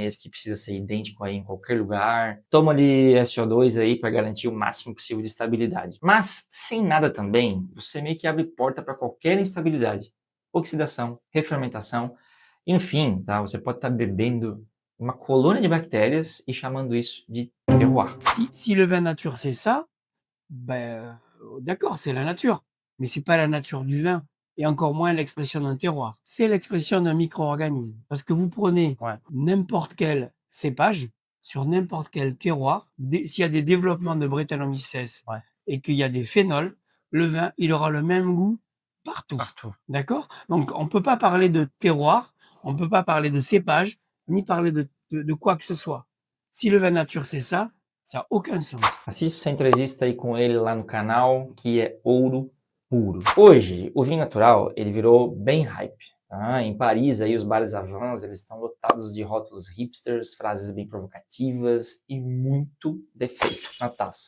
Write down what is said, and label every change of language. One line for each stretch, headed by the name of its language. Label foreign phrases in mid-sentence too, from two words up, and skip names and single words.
Portuguese: Esse que precisa ser idêntico aí em qualquer lugar, toma ali SO2 aí para garantir o máximo possível de estabilidade. Mas, sem nada também, você meio que abre porta para qualquer instabilidade. Oxidação, refermentação, enfim, tá? Você pode estar bebendo uma colônia de bactérias e chamando isso de terroir.
French: Si le vin nature c'est ça, ben, d'accord, c'est la nature. Mais c'est pas la nature du vin. Et encore moins l'expression d'un terroir. C'est l'expression d'un micro-organisme. Parce que vous prenez Ouais. n'importe quel cépage, sur n'importe quel terroir, s'il y a des développements de Brettanomyces Ouais. et qu'il y a des phénols, le vin, il aura le même goût partout. Partout. D'accord? Donc, on peut pas parler de terroir, on peut pas parler de cépage, ni parler de quoi que ce soit. Si le vin nature, c'est ça n'a aucun sens.
Portuguese: Assiste essa entrevista aí com ele lá no canal, que é ouro puro. Hoje, o vinho natural, ele virou bem hype. Tá? Em Paris, aí, os bares
French: à vins,
Portuguese: eles estão lotados de rótulos hipsters, frases bem provocativas e muito defeito na taça.